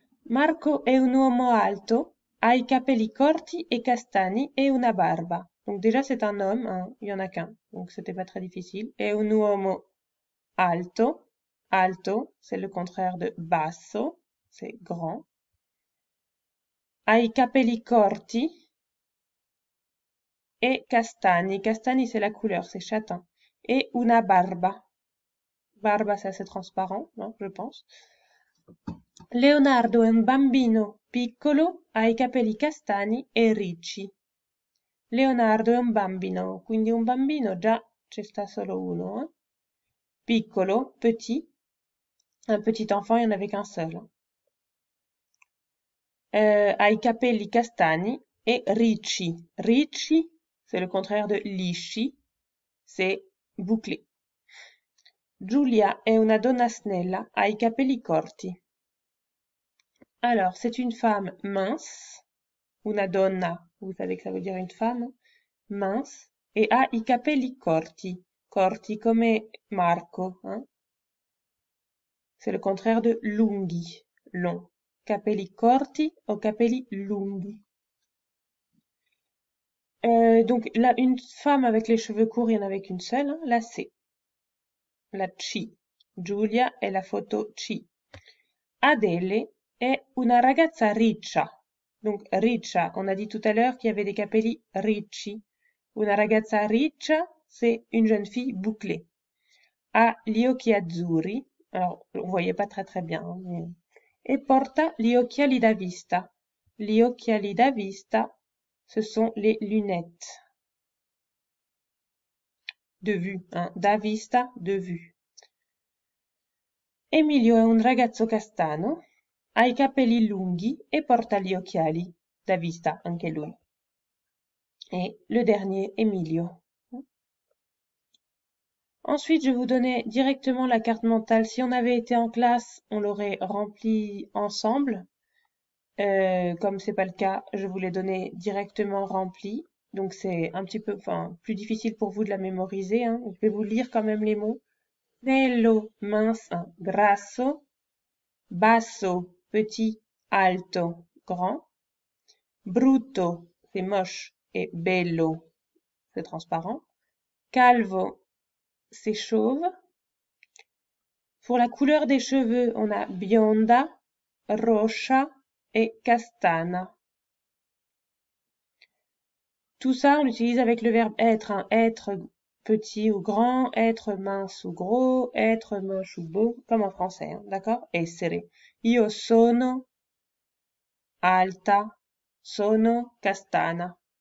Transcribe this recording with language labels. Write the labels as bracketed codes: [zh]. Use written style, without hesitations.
[it] Marco è un uomo alto, ha i capelli corti e castani e una barba. [fr] Donc déjà c'est un homme, hein, il y en a qu'un, donc c'était pas très difficile. [it] È un uomo alto, [fr] alto c'est le contraire de basso, c'est grand. [it] Ha i capelli corti e castani, castani [fr] c'est la couleur, c'est châtain. Et una barba, barba c'est assez transparent, hein, je pense. [it] Leonardo è un bambino piccolo, ha i capelli castani e ricci. Leonardo è un bambino, quindi un bambino già c'è sta solo uno. Piccolo, petit. [fr] Un petit enfant, il n'y en avait qu'un seul. [it] Ha i capelli castani e ricci. [fr] Ricci, c'est le contraire de lisci, c'est bouclé. [it] Giulia è una donna snella, ha i capelli corti. [fr] Alors, c'est une femme mince, una donna, vous savez que ça veut dire une femme, mince, et [it] ha i capelli corti, corti come Marco, [fr] hein? C'est le contraire de lunghi, long. [it] Capelli corti o capelli lunghi. [fr] Donc là, une femme avec les cheveux courts, il n'y en avait qu'une seule, hein, la C. La C. [it] Giulia è [fr] la photo C. [it] Adele è una ragazza riccia. [fr] Donc riccia, on a dit tout à l'heure qu'il y avait des capelli ricci. [it] Una ragazza riccia, [fr] c'est une jeune fille bouclée. [it] Ha gli occhi azzurri. [fr] Alors, on voyait pas très bien. Hein, mais... [it] Et porta gli occhiali da vista. [fr] Gli occhiali da vista, ce sont les lunettes de vue. Hein, da vista, de vue. [it] Emilio è un ragazzo castano, ha i capelli lunghi e porta gli occhiali da vista, anche lui. [fr] Et le dernier, Emilio. Ensuite, je vais vous donner directement la carte mentale. Si on avait été en classe, on l'aurait remplie ensemble. Comme c'est pas le cas, je vous l'ai donné directement remplie. Donc c'est un petit peu, enfin, plus difficile pour vous de la mémoriser. Hein. Je vais vous lire quand même les mots. Snello, mince, grasso. Basso, petit, alto, grand. Brutto, c'est moche. Et bello, c'est transparent. Calvo, c'est chauve. Pour la couleur des cheveux, on a bionda, rocha et castana. Tout ça, on l'utilise avec le verbe être. Hein. Être petit ou grand, être mince ou gros, être moche ou beau, comme en français. Hein. D'accord? Essere. [it] Io sono alta, sono castana.